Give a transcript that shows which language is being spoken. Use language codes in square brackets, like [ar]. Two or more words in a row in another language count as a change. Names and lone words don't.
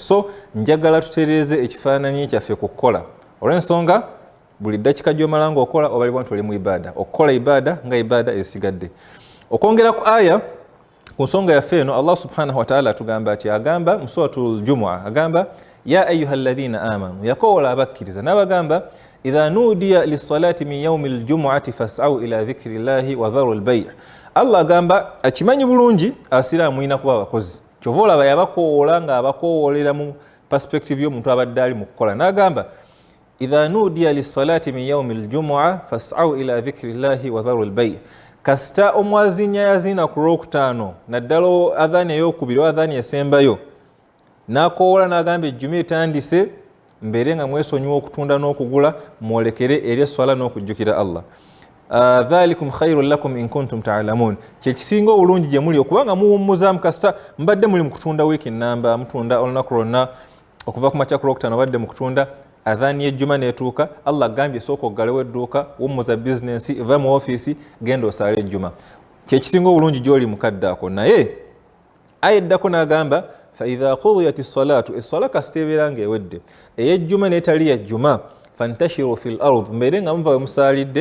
[lg] So njagala tutereeze ekifaananyi kyaffe ku kukola olw'ensonga buli ddakiika gy'omala ng'okola obalibwa nti oli mu ibaada. Okukola ibaada nga ibaada esigadde. Okwongera ku aya ku nsonga yaffe eno Allah [ar] سبحانه وتعالى [lg] atugamba ati agamba mu suratul Jumu'a agamba [ar] يا أيها الذين آمنوا [lg] yakoola abakkiriza n'abagamba [ar] إذا نودي للصلاة من يوم الجمعة فاسعوا إلى ذكر الله وذروا البيع'. [lg] Allah agamba akimanyi bulungi asiraamu mulina kuba abakozi. Kyova olaba yabakoola nga abakoowolera mu perspective y'omuntu abadde ali mu kukola n'agamba [ar] إذا نودي للصلاة من يوم الجمعة فاسعوا إلى ذكر الله وذروا البيع'. [lg] Kasita omwazinya yazina ku Lwokutaano naddala adhaani ey'okubiri adhaani esembayo n'akoola n'agamba ejjuma etandise mbeere nga mwesonyiwa okutunda n'okugula mwolekere eri esswala n'okujjukira Allah. [ar] ذلكم خير لكم إن كنتم تعلمون. [lg] Kyekisinga obulungi gye muli okuba nga muwummuzaamu kasita mbadde muli mu kutunda wiiki nnamba mutunda olunaku lwonna okuva ku makya ku Lwokutaano badde mu kutunda adhaani y'ejjuma neetuuka Allah agambye sooka oggalewo edduuka wummuza bizinensi va mu ofiisi genda osaala ejjuma. Kyekisinga obulungi gy'oli mukadde ako. Naye ayeddako n'agamba [ar] فإذا قضيت الصلاة [lg] esswala kasita ebeera ng'ewedde ey'ejjuma n'etali yajjuma [ar] فانتشروا في الأرض [lg] mbeere nga muva we musaalidde